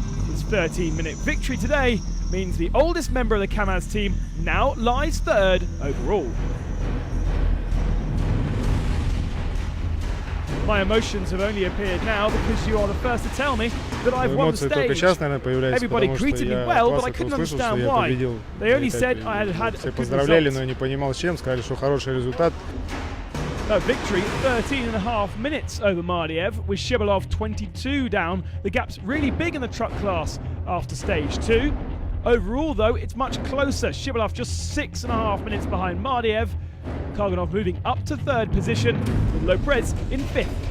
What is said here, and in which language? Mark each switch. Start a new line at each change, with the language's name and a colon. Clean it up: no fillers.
English: His 13-minute victory today means the oldest member of the Kamaz team now lies 3rd overall. My emotions have only appeared now because you are the first to tell me that I've won the stage. Everybody greeted me well, but I couldn't understand why. They only said I had had a good
Russian: поздравляли, но я
English: result.
Russian: не понимал с чем, сказали, что хороший результат.
English: A victory, 13.5 minutes over Mardiev, with Shibalov 22 down. The gap's really big in the truck class after stage 2. Overall, though, it's much closer. Shibalov just 6.5 minutes behind Mardiev. Karganov moving up to 3rd position, with Lopez in 5th.